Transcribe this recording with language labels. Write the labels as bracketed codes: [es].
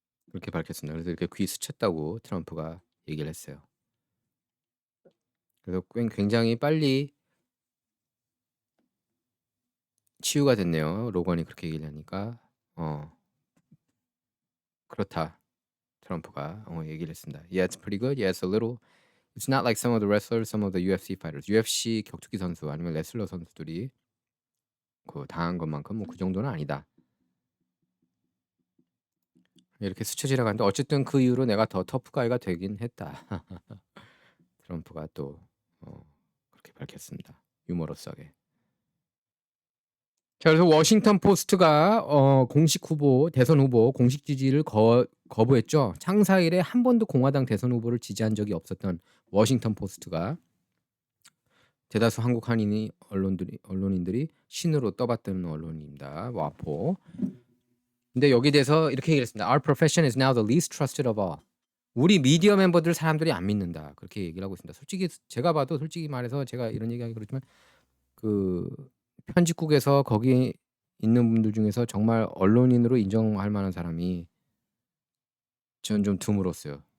[ko] 그렇게 밝혔습니다. 그래서 이렇게 귀 스쳤다고 트럼프가 얘기를 했어요. 그래서 굉장히 빨리 치유가 됐네요. 로건이 그렇게 얘기를 하니까. 그렇다. 트럼프가 얘기를 했습니다. [en] Yeah, it's pretty good. Yeah, it's a little. It's not like some of the wrestlers, some of the UFC fighters. [ko] UFC 격투기 선수 아니면 레슬러 선수들이 그 당한 것만큼 뭐 그 정도는 아니다. 이렇게 스쳐지나가는데 어쨌든 그 이후로 내가 더 터프가이가 되긴 했다. 트럼프가 또 그렇게 밝혔습니다. 유머러스하게. 자, 그래서 워싱턴 포스트가 공식 후보, 대선 후보 공식 지지를 거부했죠. 창사 이래 한 번도 공화당 대선 후보를 지지한 적이 없었던 워싱턴 포스트가 대다수 한국 한인이 언론인들이 신으로 떠받드는 언론입니다. 와포. 근데 여기 대해서 이렇게 얘기를 했습니다. [en] Our profession is now the least trusted of all. [ko] 우리 미디어 멤버들 사람들이 안 믿는다. 그렇게 얘기를 하고 있습니다. 솔직히 제가 봐도 솔직히 말해서 제가 이런 얘기하기 그렇지만 그 편집국에서 거기 있는 분들 중에서 정말 언론인으로 인정할 만한 사람이 전 좀 드물었어요.